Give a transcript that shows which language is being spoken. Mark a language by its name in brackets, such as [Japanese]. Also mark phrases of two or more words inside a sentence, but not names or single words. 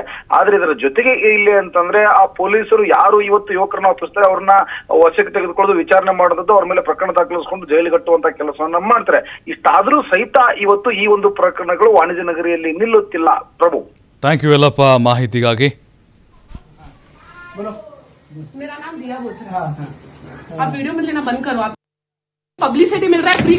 [Kannada] ಆದ್ರೆ ಇದರ ಜೊತೆಗೆ ಇಲ್ಲಿ ಅಂತಂದ್ರೆ ಆ ಪೊಲೀಸರು ಯಾರು ಇವತ್ತು ಯುವಕರನ್ನ ಒಪ್ಪಿಸ್ತಾರೆ ಅವ್ರನ್ನ ವಶಕ್ಕೆ ತೆಗೆದುಕೊಳ್ಳೋದು, ವಿಚಾರಣೆ ಮಾಡೋದು, ಅವ್ರ ಮೇಲೆ ಪ್ರಕರಣ ದಾಖಲಿಸಿಕೊಂಡು ಜೈಲಿಗೆ ಕಟ್ಟುವಂತ ಕೆಲಸವನ್ನ ಮಾಡ್ತಾರೆ. ಇಷ್ಟಾದ್ರೂ ಸಹಿತ ಇವತ್ತು ಈ ಒಂದು ಪ್ರಕರಣಗಳು ವಾಣಿಜ್ಯ ನಗರಿಯಲ್ಲಿ ನಿಲ್ಲುತ್ತಿಲ್ಲ. ಪ್ರಭು, [English] thank you [Kannada] ಯಲ್ಲಪ್ಪ ಮಾಹಿತಿಗಾಗಿ. [Hindi] मेरा नाम दिया बोथरा है। आप वीडियो मत लेना बंद करो। आप पब्लिसिटी मिल रहा है फ्री का।